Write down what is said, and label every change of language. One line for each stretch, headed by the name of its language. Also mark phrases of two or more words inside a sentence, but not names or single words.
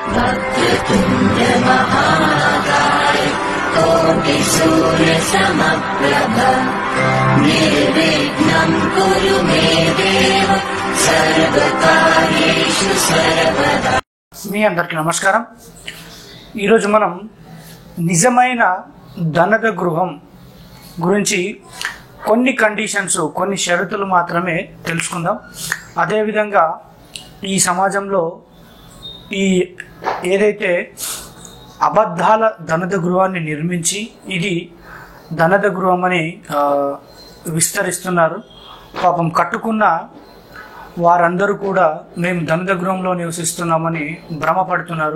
Sanskrit: वक्रतुण्ड महाकाय कोटि सूर्य समप्रभ निर्विघ्नं कुरु मे देव सर्वकार्येषु सर्वदा।
Telugu: మీ అందరికీ నమస్కారం। ఈరోజు మనం నిజమైన ధనద గృహం గురించి కొన్ని కండిషన్స్, కొన్ని షరతులు మాత్రమే తెలుసుకుందాం। అదేవిధంగా ఈ సమాజంలో ఈ ఏదైతే అబద్ధాల ధనద గృహాన్ని నిర్మించి ఇది ధనద గృహం అని విస్తరిస్తున్నారు, పాపం కట్టుకున్న వారందరూ కూడా మేము ధనద గృహంలో నివసిస్తున్నామని భ్రమపడుతున్నారు।